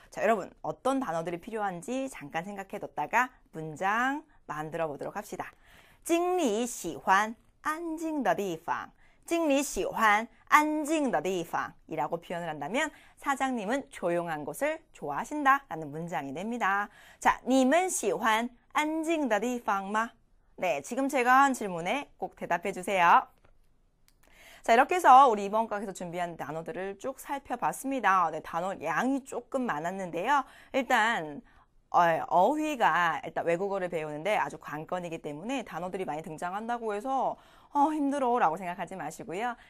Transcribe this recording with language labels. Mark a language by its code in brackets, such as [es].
[ko] 자, 여러분, 어떤 단어들이 필요한지 잠깐 생각해 뒀다가 문장 만들어 보도록 합시다. [zh] 经理喜欢安静的地方. 经理喜欢安静的地方 [ko] 이라고 표현을 한다면 사장님은 조용한 곳을 좋아하신다 라는 문장이 됩니다. [zh] 자, 你们喜欢安静的地方吗? [ko] 네, 지금 제가 한 질문에 꼭 대답해 주세요. 자, 이렇게 해서 우리 이번 과에서 준비한 단어들을 쭉 살펴봤습니다. 네, 단어 양이 조금 많았는데요. 일단 어휘가 일단 외국어를 배우는데 아주 관건이기 때문에 단어들이 많이 등장한다고 해서 힘들어 라고 생각하지 마시고요.